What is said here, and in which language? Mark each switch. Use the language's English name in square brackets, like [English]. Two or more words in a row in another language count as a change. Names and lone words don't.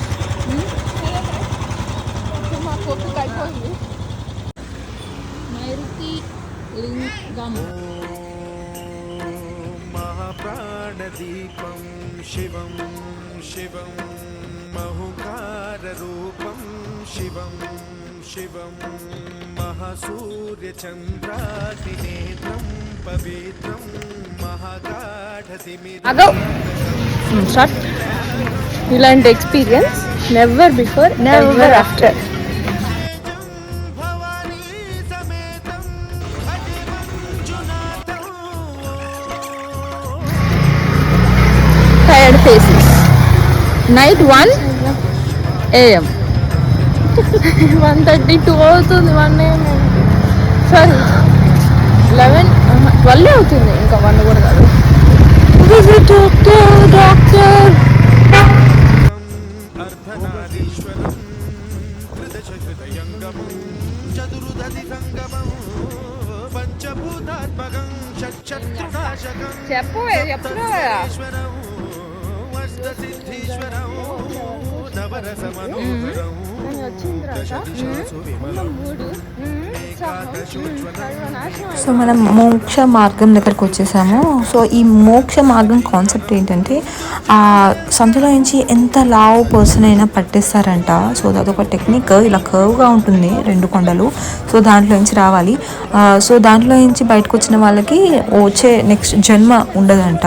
[Sanskrit] महाप्राणदीपं शिवं शिवं महुकाररूपं शिवं शिवं महासूर्यचन्द्रादिनेत्रं पवित्रं महागाढतिमिरम् [English] అగో స్టార్ట్ ఇలాంటి experience never before never after tired faces night [Telugu] 1 AM 1:32 అవుతుంది 1 AM సారీ 11 12 అవుతుంది ఇంకా 1 కూడా కాదు డాక్టర్ [Sanskrit] अर्धनारीश्वरं त्रिदशहृदयङ्गमं चतुर्दधिसङ्गमं पञ्चभूतात्मकं षट्शत्रुनाशकं [Telugu] చెప్పురా [Sanskrit] अष्टसिद्धीश्वरं नवरसमनोहरं दशदिशासु विमलं एकादशोज्ज्वलं [Telugu] సో మనం మోక్ష మార్గం దగ్గరకు వచ్చేసాము. సో ఈ మోక్ష మార్గం కాన్సెప్ట్ ఏంటంటే ఆ సందులో నుంచి ఎంత లావు పర్సన్ అయినా పట్టేస్తారంట. సో అదొక టెక్నిక్. ఇలా కర్వ్గా ఉంటుంది 2 కొండలు. సో దాంట్లో నుంచి రావాలి. సో దాంట్లో నుంచి బయటకు వచ్చిన వాళ్ళకి వచ్చే నెక్స్ట్ జన్మ ఉండదంట.